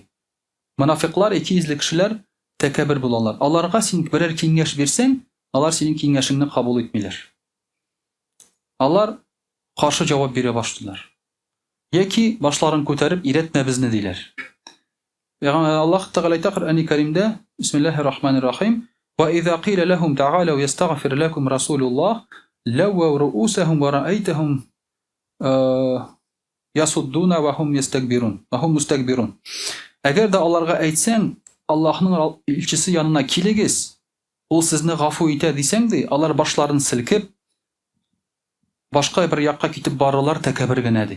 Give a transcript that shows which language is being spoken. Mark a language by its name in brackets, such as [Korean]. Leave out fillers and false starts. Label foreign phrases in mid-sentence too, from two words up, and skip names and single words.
[Tatar] Мунафиклар, икейөзле кешеләр тәкәббер булалар. Аларга син берәр киңәш бирсәң, алар синең киңәшеңне кабул итмиләр. Алар каршы җавап бирә башлыйлар. Яки башларын күтәреп иретмә безне диләр. Аллаһ Тәгалә әйтә Коръәни Кәримдә, [Arabic] بسم الله الرحمن الرحيم: "وإذا قيل لهم تعالوا يستغفر لكم رسول الله لووا رءوسهم ورأيتهم يصدون وهم مستكبرون." [Tatar] Әгәр дә аларга әйтсәң, Аллаһның илчесе янына килегез, ул сезне гафу итә дисәң ди, алар башларын селкеп, башка бер якка китеп барырлар тәкәббер генә ди.